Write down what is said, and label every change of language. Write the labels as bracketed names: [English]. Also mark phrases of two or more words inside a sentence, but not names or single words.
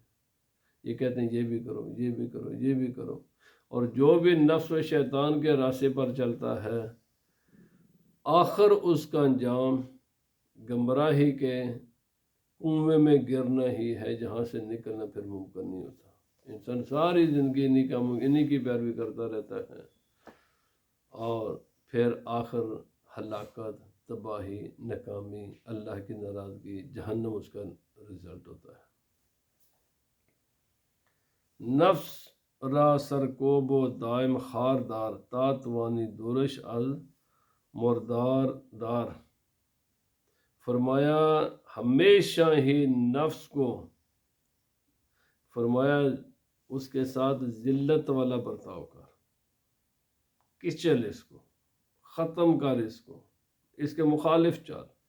[Urdu] یہ کہتے ہیں یہ بھی کرو، یہ بھی کرو، یہ بھی کرو، اور جو بھی نفس و شیطان کے راستے پر چلتا ہے آخر اس کا انجام گمراہی کے کنویں میں گرنا ہی ہے، جہاں سے نکلنا پھر ممکن نہیں ہوتا۔ انسان ساری زندگی انہی کی پیروی کرتا رہتا ہے، اور پھر آخر ہلاکت، تباہی، ناکامی، اللہ کی ناراضگی، جہنم اس کا رزلٹ ہوتا ہے۔ [Persian] نفس را سرکوب و دائم خاردار، تاتوانی دورش المردار دار۔ [Urdu] فرمایا ہمیشہ ہی نفس کو، فرمایا اس کے ساتھ ذلت والا برتاؤ کر، کچل اس کو، ختم کر اس کو، اس کے مخالف چل۔